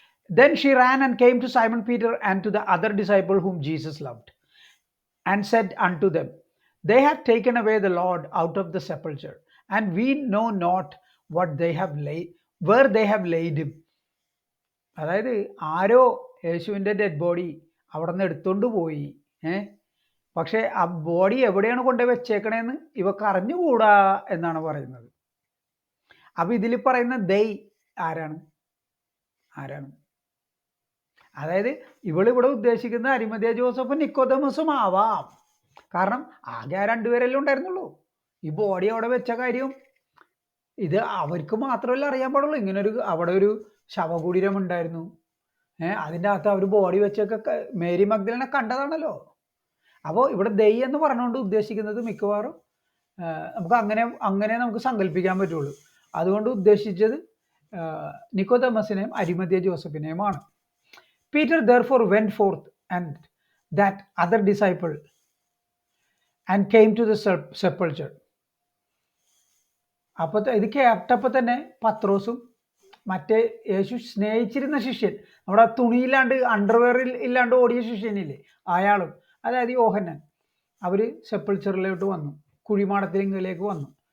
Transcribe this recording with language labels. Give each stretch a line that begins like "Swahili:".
English: Then she ran and came to Simon Peter and to the other disciple whom Jesus loved, and said unto them, They have taken away the Lord out of the sepulchre, and we know not what they have laid, where they have laid him.
Malayalam: അതായത് ആരോ യേശുവിൻ്റെ dead body അവിടെ നിന്ന് എടുത്തുകൊണ്ട് പോയി. പക്ഷേ ആ body എവിടെയാണ് കൊണ്ടുപോയി വെച്ചേക്കണേന്ന് ഇവക്ക് അറിഞ്ഞുകൂടാ എന്നാണ് പറയുന്നത്. അപ്പൊ ഇതിൽ പറയുന്ന ദൈ ആരാണ്? അതായത് ഇവളിവിടെ ഉദ്ദേശിക്കുന്ന അരിമധ്യ ജോസഫും നിക്കോദമസും ആവാം. കാരണം ആകെ രണ്ടുപേരെല്ലാം ഉണ്ടായിരുന്നുള്ളൂ. ഈ ബോഡി അവിടെ വെച്ച കാര്യം ഇത് അവർക്ക് മാത്രമല്ല അറിയാൻ പാടുള്ളൂ. ഇങ്ങനൊരു അവിടെ ഒരു ശവകുടീരം ഉണ്ടായിരുന്നു. അതിൻ്റെ അകത്ത് അവർ ബോഡി വെച്ചൊക്കെ മേരി മഗ്ദലേനെ കണ്ടതാണല്ലോ. അപ്പോൾ ഇവിടെ ദൈ എന്ന് പറഞ്ഞുകൊണ്ട് ഉദ്ദേശിക്കുന്നത് മിക്കവാറും നമുക്ക് അങ്ങനെ നമുക്ക് സങ്കല്പിക്കാൻ പറ്റുള്ളൂ. അതുകൊണ്ട് ഉദ്ദേശിച്ചത് നിക്കോദമസിനെയും അരിമധ്യ ജോസഫിനെയുമാണ്.
English: Peter therefore went forth and that other disciple and came to the sepulchre.
Malayalam: അപ്പോൾ ഇത് കേട്ടപ്പോൾ തന്നെ പത്രോസും മറ്റേ യേശു സ്നേഹിച്ചിരുന്ന ശിഷ്യൻ, നമ്മുടെ തുണിയില്ലാണ്ട് അണ്ടർവെയറിൽ ഇല്ലാണ്ട് ഓടിയ ശിഷ്യനില്ലേ അയാളും, അതായത് യോഹന്നാൻ, അവർ സെപ്പൾച്ചറിലോട്ട് വന്നു, കുഴിമാടത്തിലേക്ക് വന്നു.